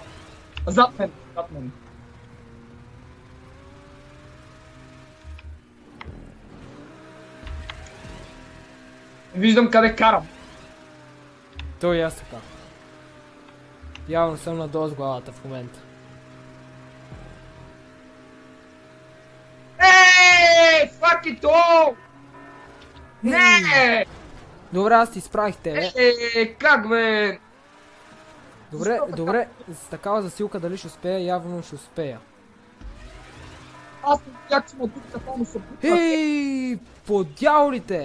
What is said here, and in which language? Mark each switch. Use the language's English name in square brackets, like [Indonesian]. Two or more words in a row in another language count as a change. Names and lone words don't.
[Bulgarian] Зад мен. Виждам къде карам. Той и аз така. Явно съм надолу с главата в момента. [English] Fuck it all! [Bulgarian] Не! Добре, аз ти изправих тебе. Как бе? Добре, с такава засилка дали ще успея, явно ще успея. Аз не видях, че ме тук така ми се бутна. По дяволите!